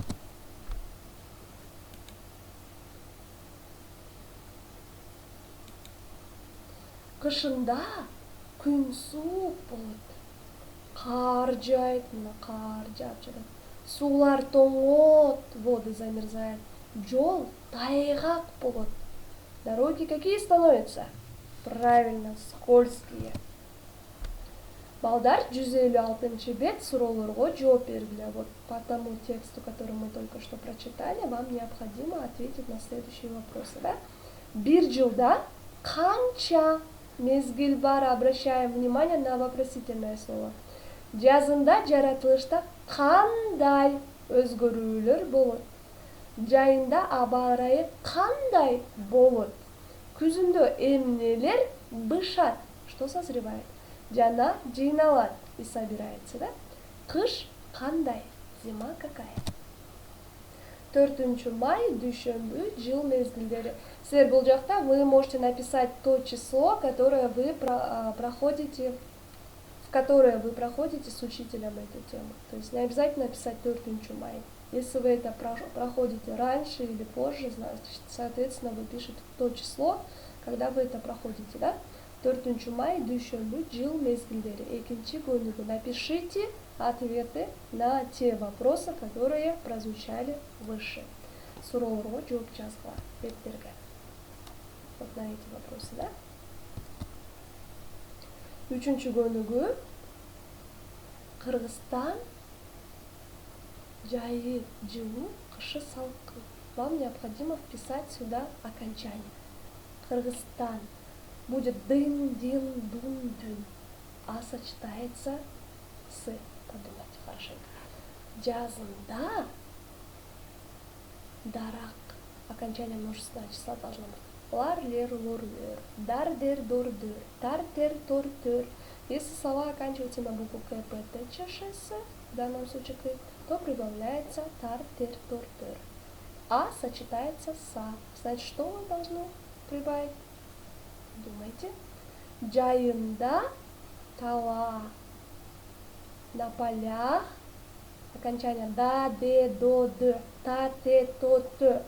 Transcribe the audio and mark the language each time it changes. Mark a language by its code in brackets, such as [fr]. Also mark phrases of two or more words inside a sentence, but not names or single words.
[ky] Кышында күн суук болот. Кар жайт, мына кар жаап жатат. Суулар тоңот, [ru] воды замерзают. [ky] Жол тайгак болот. [ru] Дороги какие становятся? Правильно, скользкие. [ky] Балдар, 156 бет суроолорго жооп бергиле. [ru] Вот по тому тексту, который мы только что прочитали, вам необходимо ответить на следующие вопросы, да? [ky] Бир жылда канча мезгил бар? [ru] Обращаем внимание на вопросительное слово. [ky] Жазында, жаратылышта кандай өзгөрүүлөр болот? Жайында аба ырайы кандай болот? Күзүндө эмнелер бышат? [ru] Что созревает? [ky] Жана жыйналат [ru] и собирается, да? [ky] Кыш кандай? [ru] Зима какая? [ky] 4 май, дүйшөмбү, жыл мезгилдери. Силер бул жакта [ru] вы можете написать то число, которое вы проходите с учителем эту тему. То есть не обязательно писать 4 мая. Если вы это проходите раньше или позже, значит, соответственно, вы пишете то число, когда вы это проходите, да? 4 мая, [ky] дүйшөмбү, жыл мезгилдери. Экинчи көнүгүү. [ru] Напишите ответы на те вопросы, которые прозвучали выше. [ky] Суроолорго жооп жазгыла беттерге. [ru] Вот на эти вопросы, [ky] да? 3 көнүгүү. Кыргызстан жайы жылуу, кышы салкын. [ru] Вам необходимо вписать сюда окончание. [ky] Кыргызстан будет дын, дин, дун, дун. [ru] А сочетается с. Подумайте хорошенько. [ky] Жазында дарак. [ru] Окончание множественного числа должно быть. [ky] Лар, лер, лор, лер. Дар, дер, дор, дыр. Тар, тер, тор, тыр. [ru] Если слова оканчиваются на букву К, П, Т, Ч, Ш, С, в данном случае К, то прибавляется [ky] тар, тер, тор, тыр. [ru] А сочетается с А. Значит, что мы должны прибавить? [ky] Думайте. Джайында тала. [ru] На полях. Окончание [ky] да, де, до, д. Та, те, то, т.